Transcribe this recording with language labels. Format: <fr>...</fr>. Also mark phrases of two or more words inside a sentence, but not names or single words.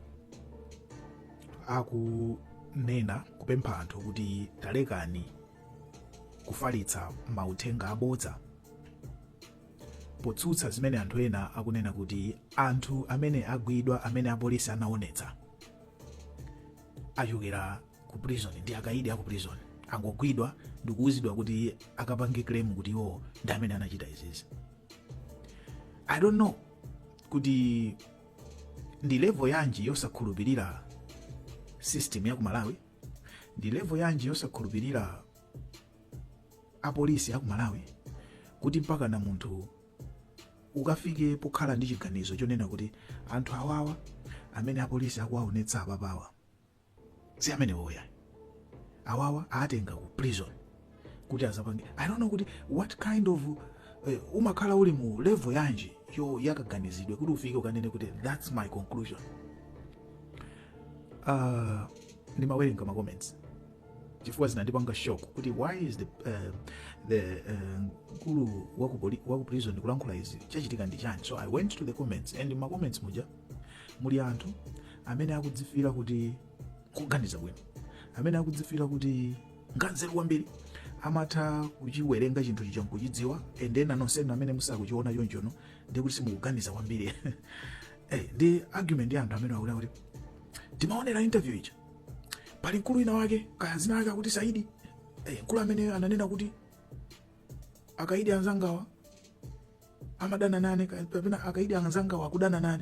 <ny>akunena kupempha anthu kuti talekani kufalitsa mauthenga abodza potsutsa zimene anthu ena akunena kuti anthu amene agwidwa amene apolisi anaonetsa achokera ku prison ndi akaidi aku prison angogwidwa ndikuwuzidwa kuti akapange claim kuti iwo ndi amene anachita izizi.</ny> <en>I don't know</en> <ny>kuti ndi level yanji yosakhulupirira system ya ku Malawi, ndi level yanji yosakhulupirira apolisi aku Malawi kuti mpaka na munthu ukafike pokhala ndi chiganizo chonena kuti anthu awawa amene apolisi akuwaonetsa apapawa si amene woya awawa atenga ku prison kuti azapange.</ny> <en>I don't know</en> <ny>kuti</ny> <en>what kind of</en> <ny>umakhala uli mu level yanji yo yakaganizidwe kuti ufike ukanene kuti</ny> <en>that's my conclusion.</en> <ny>Ndimawerenga ma comments chifukwa zinandipanga shock kuti</ny> <en>why is the</en> <ny>mkulu waku prison kulankhula izi chachitika ndi chani.</ny> <en>So I went to the comments and</en> <ny>ma comments muja muli anthu amene akudzifira kuti kuganiza bwino, amene akudzifira kuti nganzeru kwambiri amatha kuchiwerenga chinthu chicha nkuchidziwa</ny> <en>and then</en> <ny>nonsenu amene musakuchiona chonchono ndi kuti simukuganiza kwambiri. Ndi argument ya anthu amene akula kuti timaonera interview icha pali mkulu ina wake kaya zina wake akuti Saidi mkulu amene ananena kuti akaidi anzangawa amadana nane kapena akaidi anzangawa akudana nane.</ny>